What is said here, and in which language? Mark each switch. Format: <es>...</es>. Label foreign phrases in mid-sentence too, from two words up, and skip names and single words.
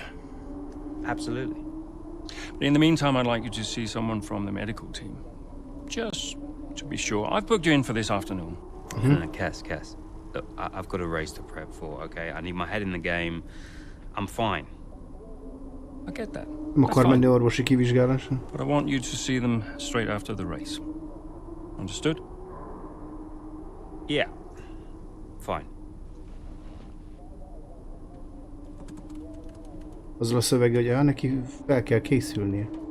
<en>Absolutely. But in the meantime, I'd like you to see someone from the medical team. Just to be sure. I've booked you in for this afternoon. Cass. Look, I've got a race to prep for, okay? I need my head in the game. I'm fine. I get that.</en> <hu>Nem akar menni orvosi kivizsgálásra.</hu> <en>But I want you to see them straight after the race. Understood? Yeah. Fine.</en> <hu>Azzal a szövege, hogy neki fel kell készülnie.</hu>